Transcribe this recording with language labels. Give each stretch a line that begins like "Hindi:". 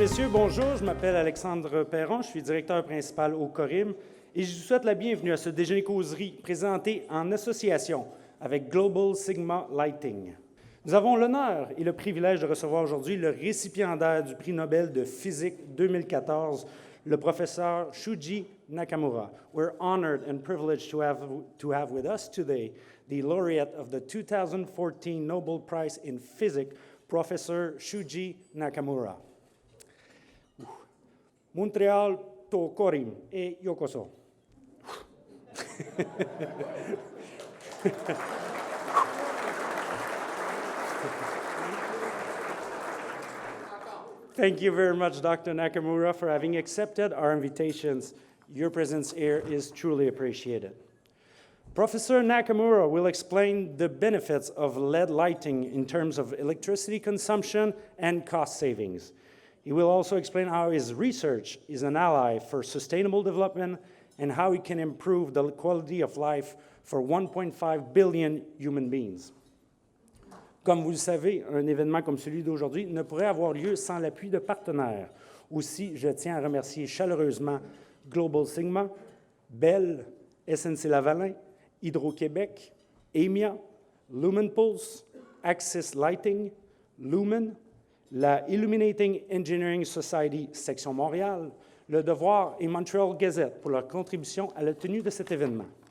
French: bonjour, je m'appelle Alexandre Perron, je suis directeur principal au CORIM et je vous souhaite la bienvenue à ce déjeuner-causerie présenté en association avec Golbal Sigma Lighting. Nous avons l'honneur et le privilège de recevoir aujourd'hui le récipiendaire du Prix Nobel de physique 2014, le professeur Shuji Nakamura.
English: We're honored and privileged to have with us today the laureate of the 2014 Nobel Prize in Physics, Professor Shuji Nakamura. Montréal to CORIM et yokoso. Thank you very much, Dr. Nakamura, for having accepted our invitations. Your presence here is truly appreciated. Professor Nakamura will explain the benefits of LED lighting in terms of electricity consumption and cost savings. He will also explain how his research is an ally for sustainable development and how it can improve the quality of life for 1.5 billion human beings.
French: Comme vous le savez, un événement comme celui d'aujourd'hui ne pourrait avoir lieu sans l'appui de partenaires. Aussi, je tiens à remercier chaleureusement Golbal Sigma, Bell, SNC-Lavalin, Hydro-Québec, EMIA, Lumen Pulse, Axis Lighting, Lumen, la Illuminating Engineering Society Section Montréal, Le Devoir et Montreal Gazette pour leur contribution à la tenue de cet événement.